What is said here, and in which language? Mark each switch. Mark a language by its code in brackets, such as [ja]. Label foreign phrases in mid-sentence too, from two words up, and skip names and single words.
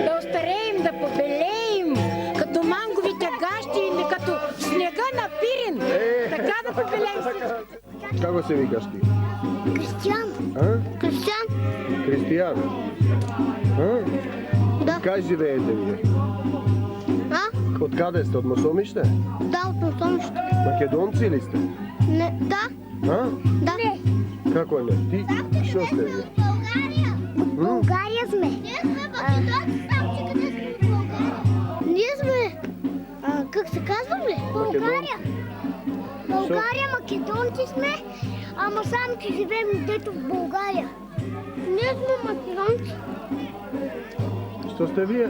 [bg] Да остареем, да побелеем, като манговите гащи или като снега на Пирин. Така да побелеем всички. [mk] Како се викаш ти? Кристиян. Кристиян. Кристиян? Да. Кај живеете вие? Од каде сте? Од Мосомиште? [bg] Да, от Мосомиште. Македонци ли сте? Не, да. Да. [mk] Како не? Ти, шо сте вие? [bg] България сме. България, македонци сме, ама само че живеем дето в България. Ние сме македонци. [mk] Що сте вие?